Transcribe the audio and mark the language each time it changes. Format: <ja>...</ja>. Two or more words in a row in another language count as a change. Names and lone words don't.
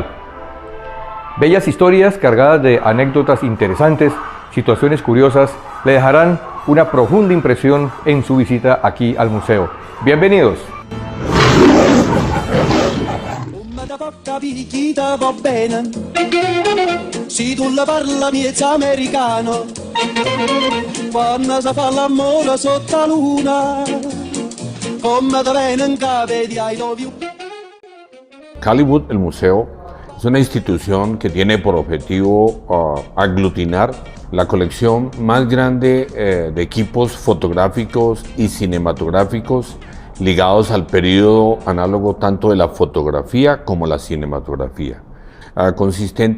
<es>Bellas historias cargadas de anécdotas interesantes, situaciones curiosas, le dejarán una profunda impresión en su visita aquí al museo. Bienvenidos.</es> <nap>Va bene, si tu la parla miezza americano, quando si fa l'amore sotto la luna, come te viene in capo di</nap> <en>I love you.</en> <es>Caliwood, el museo, es una institución que tiene por objetivo aglutinar la colección más grande de equipos fotográficos y cinematográficos ligados al periodo análogo tanto de la fotografía como la cinematografía, consistente</es>